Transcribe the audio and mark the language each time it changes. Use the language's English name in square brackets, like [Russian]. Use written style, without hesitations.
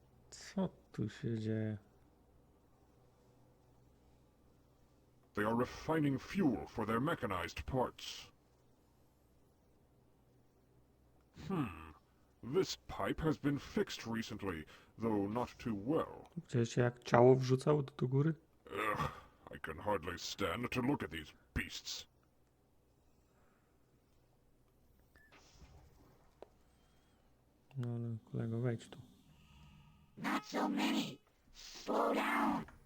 [Polish] Co tu się dzieje? [English] They are refining fuel for their mechanized parts. This pipe has been fixed recently, though not too well. [Polish] Widzieliście jak ciało wrzucał do góry? [English] Ugh, I can hardly stand to look at these beasts. [Polish] No ale kolego, wejdź tu. [English] Not so many. Slow down.